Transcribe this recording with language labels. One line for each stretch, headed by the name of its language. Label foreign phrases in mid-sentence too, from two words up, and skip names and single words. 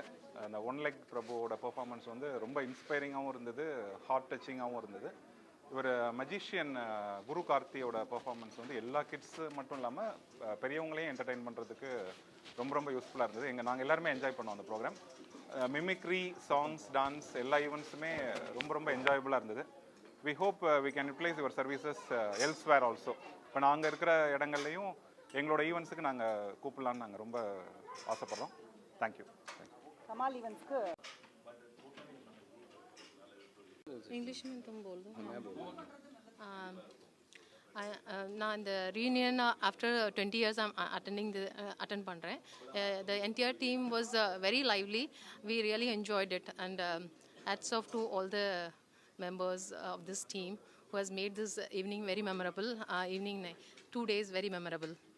Tamil: அந்த
English: one leg
Tamil: பிரபுவோட பெர்ஃபார்மன்ஸ் வந்து ரொம்ப இன்ஸ்பைரிங்காகவும் இருந்தது,
English: heart touchingaagavum
Tamil: இருந்தது. இவர் மஜிஷியன் குரு கார்த்தியோட பெர்ஃபார்மன்ஸ் வந்து எல்லா கிட்ஸு மட்டும் இல்லாமல் பெரியவங்களையும் என்டர்டெயின் பண்ணுறதுக்கு ரொம்ப யூஸ்ஃபுல்லாக இருந்தது. நாங்கள் எல்லாருமே என்ஜாய் பண்ணோம் அந்த ப்ரோக்ராம்.
English: mimicry, songs, dance
Tamil: எல்லா ஈவெண்ட்ஸுமே ரொம்ப என்ஜாயபுளாக இருந்தது.
English: We hope we can utilise your services elsewhere also.
Tamil: இப்போ நாங்கள் இருக்கிற இடங்கள்லையும் எங்களோட ஈவெண்ட்ஸுக்கு நாங்கள் கூப்பிடலான்னு நாங்கள் ரொம்ப ஆசைப்பட்றோம். தேங்க்யூ.
Hindi: कमाल इवेंट्स को इंग्लिश में तुम बोल दो.
Tamil: நான் இந்த
English: reunion after 20 years I'm attend பண்றேன். The entire team was very lively. We really enjoyed it, and hats off to all the members of this team who has made this evening very memorable. 2 days very memorable.